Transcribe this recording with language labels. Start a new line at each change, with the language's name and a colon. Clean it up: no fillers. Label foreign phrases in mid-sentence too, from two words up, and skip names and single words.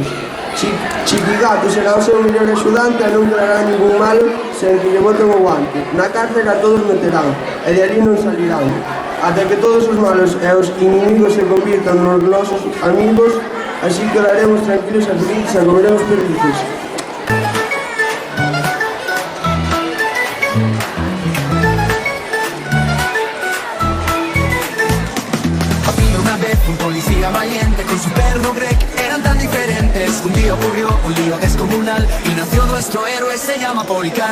Galician: Chiquigato será o seu mellor axudante e non quedará ningún malo sen que lle boten o guante. Na cárcel a todos meterán, e de ali non salirán. Ata que todos os malos e os inimigos se convirtan nos nosos amigos, así quedaremos tranquilos e felices e comeremos perdices.
Spanish: Un policía valiente con su perro Greg eran tan diferentes. Un día ocurrió un lío descomunal y nació nuestro héroe, se llama Policán.